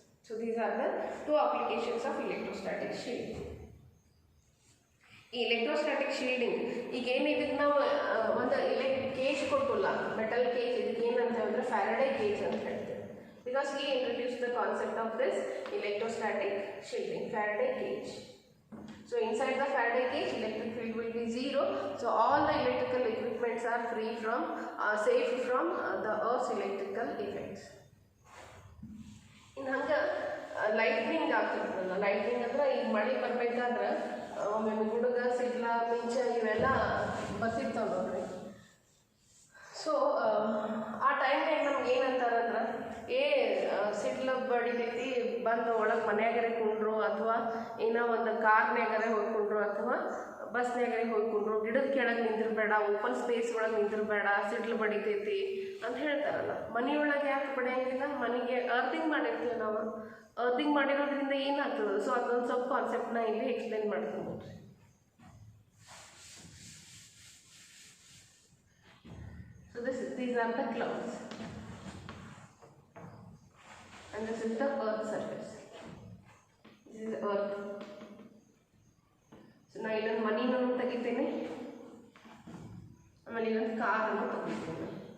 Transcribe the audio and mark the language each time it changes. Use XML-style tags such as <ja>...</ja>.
<en>So these are the two applications of electrostatic shielding.</en> <kn>ಈ electrostatic shielding ಈಗ ಏನು, ಇದಕ್ಕೆ ನಾವು ಒಂದು ಕೇಜ್ ಕೊಟ್ಟಿಲ್ಲ, ಮೆಟಲ್ ಕೇಜ್. ಇದಕ್ಕೆ ಏನಂತ ಹೇಳಿದ್ರೆ ಫ್ಯಾರಡೆ ಕೇಜ್ ಅಂತ ಹೇಳ್ತೇವೆ.</kn> <en>Because he introduced the concept of this electrostatic shielding, Faraday cage. So inside the Faraday cage, electric field will be zero. So all the electrical equipments are free from, safe from the Earth's electrical effects.</en> <kn>In hanga lightning ಆಗ್ತಿರ್ತದಲ್ಲ, lightning ಅಂದ್ರೆ ಈಗ ಮಳೆ ಬರಬೇಕಾದ್ರೆ ಒಮ್ಮೆ ಗುಡುಗ, Siddle, ಮಿಂಚ ಇವೆಲ್ಲ ಬರ್ತಿರ್ತಾವೆ ನೋಡ್ರಿ. So ಆ ಟೈಮ್ನಾಗ ನಮ್ಗೆ ಏನಂತಾರಂದ್ರೆ, ಸಿಡ್ಲ ಬಡಿತೈತಿ, ಬಂದು ಒಳಗೆ ಮನ್ಯಾಗರೆ ಕುಂಡ್ರು, ಅಥವಾ ಏನೋ ಒಂದು ಕಾರ್ನ್ಯಾಗರೆ ಹೋಗ್ಕೊಂಡ್ರು, ಅಥವಾ ಬಸ್ನ್ಯಾಗರೆ ಹೋಗ್ಕೊಂಡ್ರು, ಗಿಡದ ಕೆಳಗೆ ನಿಂದಿರಬೇಡ, ಓಪನ್ ಸ್ಪೇಸ್ ಒಳಗೆ ನಿಂದಿರಬೇಡ, ಸಿಡ್ಲು ಬಡಿತೈತಿ ಅಂತ ಹೇಳ್ತಾರಲ್ಲ. ಮನೆಯೊಳಗೆ ಯಾಕೆ ಬಡಿಯಂಗಿಲ್ಲ? ಮನೆಗೆ ಅರ್ತಿಂಗ್ ಮಾಡಿರ್ತೀವಿ ನಾವು. ಅರ್ತಿಂಗ್ ಮಾಡಿರೋದ್ರಿಂದ ಏನಾಗ್ತದೆ? ಸೊ ಅದೊಂದು ಸ್ವಲ್ಪ ಕಾನ್ಸೆಪ್ಟ್ನ ಇಲ್ಲಿ ಎಕ್ಸ್ಪ್ಲೇನ್ ಮಾಡ್ತೀನಿ ನೋಡ್ರಿ.</kn> <en>So these are the clouds and this is the earth surface. This is earth.</en> <kn>So now illೊಂದು ಮನಿನೂ ತೆಗಿತೇನೆ, ಆಮೇಲೆ illೊಂದು ಕಾರನ್ನು ತೆಗಿತೇನೆ.</kn>